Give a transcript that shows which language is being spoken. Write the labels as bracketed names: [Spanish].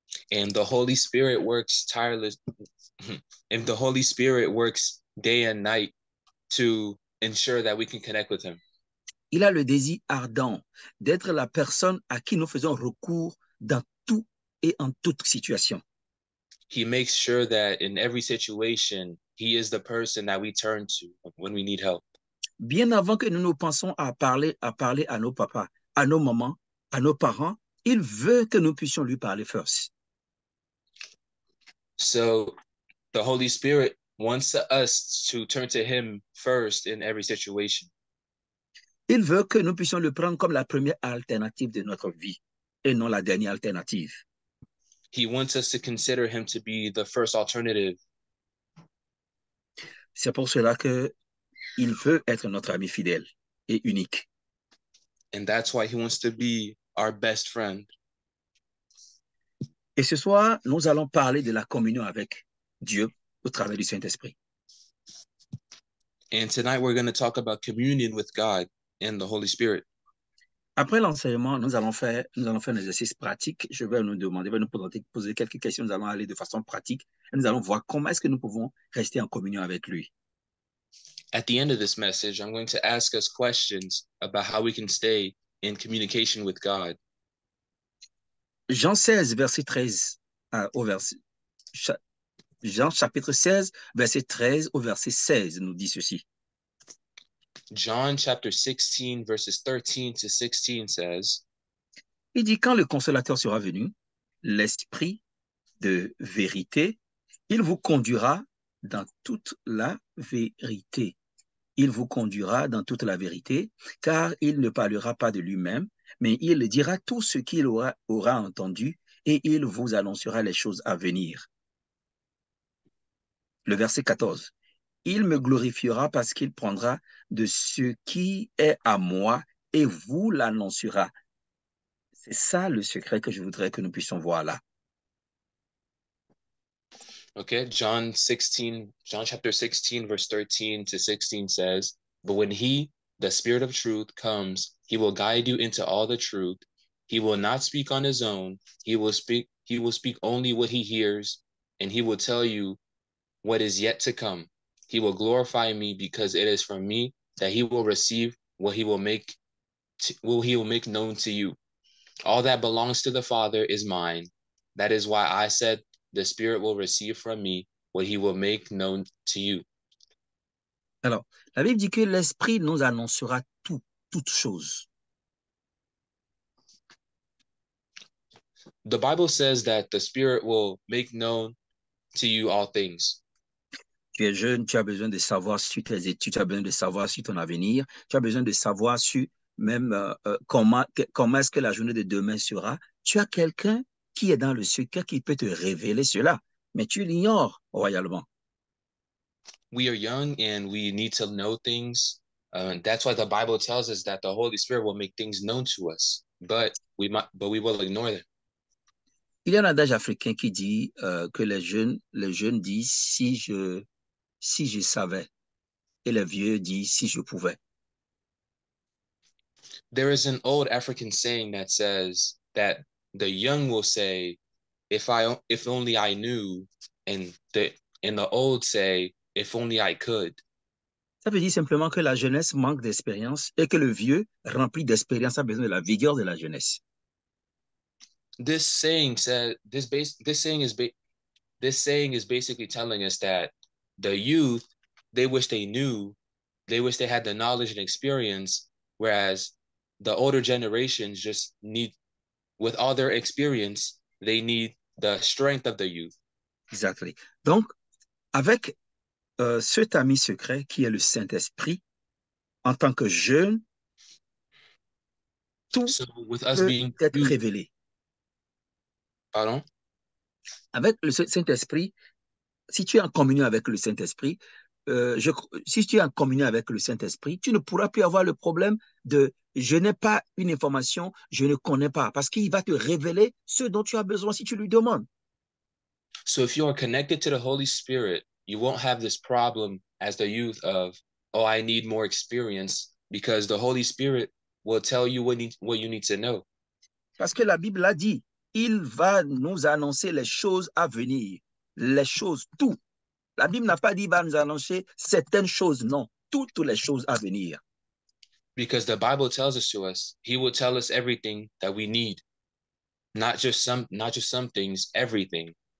[English] And the Holy Spirit works tireless. And the Holy Spirit works day and night to ensure that we can connect with him. [French] Il a le désir ardent d'être la personne à qui nous faisons recours dans tout et en toute situation. [English] He makes sure that in every situation, he is the person that we turn to when we need help. [French] Bien avant que nous nous pensions à parler à nos papas, à nos mamans, à nos parents, il veut que nous puissions lui parler first. [English] So the Holy Spirit wants us to turn to him first in every situation. [French] Il veut que nous puissions le prendre comme la première alternative de notre vie et non la dernière alternative. [English] He wants us to consider him to be the first alternative. [French] C'est pour cela que il veut être notre ami fidèle et unique. [English] And that's why he wants to be our best friend. [French] Et ce soir, nous allons parler de la communion avec Dieu au travers du Saint-Esprit. [English] And tonight we're going to talk about communion with God and the Holy Spirit. [French] Après l'enseignement, nous allons faire un exercice pratique. Je vais nous poser quelques questions. Nous allons aller de façon pratique et nous allons voir comment est-ce que nous pouvons rester en communion avec lui. [English] At the end of this message, I'm going to ask us questions about how we can stay in communication with God. [French] Jean 16, verset 13 Jean chapitre 16, verset 13 au verset 16 nous dit ceci. [English] John chapter 16, verses 13 to 16 says, [French] Il dit, quand le consolateur sera venu, l'esprit de vérité, il vous conduira dans toute la vérité. Il vous conduira dans toute la vérité, car il ne parlera pas de lui-même, mais il dira tout ce qu'il aura entendu et il vous annoncera les choses à venir. Le verset 14. Il me glorifiera parce qu'il prendra de ce qui est à moi et vous l'annoncera. C'est ça le secret que je voudrais que nous puissions voir là. [English] okay, John chapter 16, verse 13 to 16 says, but when he, the Spirit of truth, comes, he will guide you into all the truth. He will not speak on his own. He will speak only what he hears, and he will tell you what is yet to come. He will glorify me because it is from me that he will receive what he will make known to you. All that belongs to the Father is mine. That is why I said the Spirit will receive from me what he will make known to you. [French] Alors, la Bible dit que l'Esprit nous annoncera toutes choses. [English] The Bible says that the Spirit will make known to you all things. [French] Tu es jeune, tu as besoin de savoir sur tes études, tu as besoin de savoir sur ton avenir, tu as besoin de savoir sur même comment est-ce que la journée de demain sera. Tu as quelqu'un qui est dans le secret qui peut te révéler cela, mais tu l'ignores royalement. [English] We are young and we need to know things. And that's why the Bible tells us that the Holy Spirit will make things known to us, but we will ignore them. [French] Il y a un adage africain qui dit que les jeunes disent si je savais, et les vieux disent si je pouvais. [English] There is an old African saying that says that the young will say, if only I knew, and the old say, if only I could. [French] Ça veut dire simplement que la jeunesse manque d'expérience et que le vieux, rempli d'expérience, a besoin de la vigueur de la jeunesse. [English] This saying said this saying is basically telling us that the youth, they wish they knew, they wish they had the knowledge and experience, whereas the older generations just need, with all their experience, they need the strength of the youth. Exactly. [French] Donc, avec cet ami secret qui est le Saint-Esprit, en tant que jeune, tout [English] So with us [French] peut [English] being [French] être [English] youth, [French] révélé. pardon? Avec le Saint-Esprit, si tu es en communion avec le Saint-Esprit, si tu es en communion avec le Saint-Esprit, tu ne pourras plus avoir le problème de je n'ai pas une information, je ne connais pas, parce qu'il va te révéler ce dont tu as besoin si tu lui demandes. [English] So if you are connected to the Holy Spirit, you won't have this problem as the youth of, oh, I need more experience, because the Holy Spirit will tell you what you need to know. [French] Parce que la Bible a dit, il va nous annoncer les choses à venir, les choses, tout. La Bible n'a pas dit il va nous annoncer certaines choses, non, toutes les choses à venir. [English] Because the Bible tells us to us, He will tell us everything that we need, not just some things, everything.